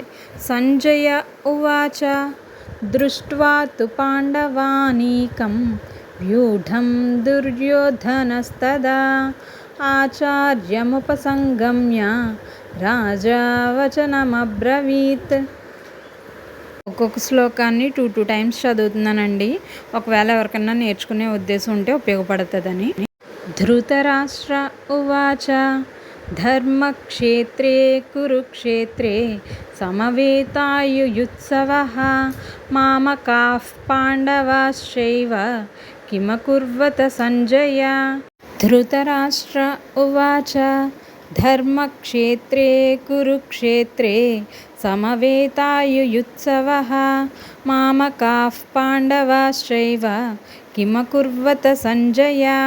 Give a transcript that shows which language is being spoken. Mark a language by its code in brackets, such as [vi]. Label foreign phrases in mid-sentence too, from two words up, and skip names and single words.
[sa] సంజయ ఉవాచ దృష్ట్వా తు పాండవానీకం వ్యూఢం దుర్యోధనస్తదా ఆచార్యముపసంగమ్య రాజా వచనమబ్రవీత్. [te] ఒక్కొక్క శ్లోకాన్ని 2 టైమ్స్ చదువుతున్నానండి, ఒకవేళ ఎవరికైనా నేర్చుకునే ఉద్దేశం ఉంటే ఉపయోగపడుతుందని. [sa] ధృతరాష్ట్ర ఉవాచ ధర్మక్షేత్రే కురుక్షేత్రే సమవేతాయుయుత్సవః మామకాః పాండవాశ్చైవ కిమకుర్వత సంజయ. ధృతరాష్ట్ర ఉవాచ ధర్మక్షేత్రే కురుక్షేత్రే సమవేతాయుయుత్సవః మామకాః పాండవాశ్చైవ కిమకుర్వత సంజయ.